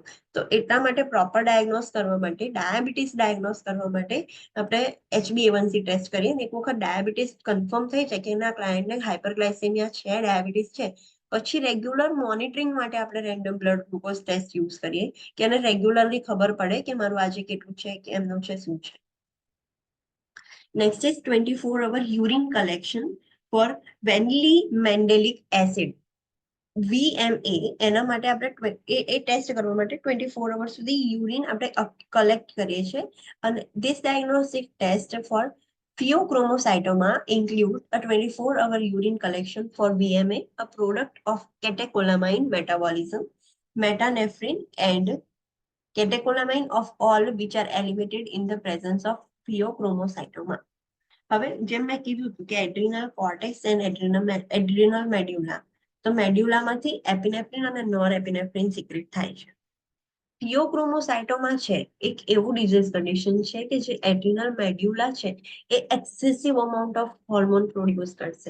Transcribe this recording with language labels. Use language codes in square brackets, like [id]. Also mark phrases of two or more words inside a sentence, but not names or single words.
[gu] તો એટલા માટે [en] proper diagnose [gu] કરવા માટે, [en] diabetes diagnose [gu] કરવા માટે આપણે HbA1c ટેસ્ટ કરીએ. એક વખત ડાયાબિટીસ કન્ફર્મ થઈ જાય કે એના ક્લાયન્ટને હાઇપરગ્લાયસેમિયા છે, ડાયાબિટીસ છે, પછી રેગ્યુલર મોનિટરિંગ માટે આપણે [en] random blood glucose test [gu] યુઝ કરીએ કે એને રેગ્યુલરલી ખબર પડે કે મારું આજે કેટલું છે, કે એમનું છે, શું છે. [en] next is 24-hour urine collection for vanillin-mandelic acid. VMA. [gu] એના માટે આપણે એ ટેસ્ટ કરવા માટે 24 અવર સુધી યુરિન આપણે કલેક્ટ કરીએ છીએ. [en] અને this diagnostic test for pheochromocytoma include a 24-hour urine collection for VMA, a product of catecholamine metabolism, metanephrine and catecholamine of all which are elevated in the presence of pheochromocytoma. [gu] હવે જેમ મેં કીધું હતું કે [en] adrenal cortex and adrenal medulla, [gu] તો મેડ્યુલામાંથી એપિનેફ્રિન અને નોર એપિનેફ્રિન સિક્રેટ થાય છે. ફિયોક્રોમોસાઇટોમા છે એક એવું ડિઝીઝ કન્ડિશન છે કે જે એડ્રિનલ મેડ્યુલા છે એ [en] excessive amount of hormone [gu] પ્રોડ્યુસ કરશે.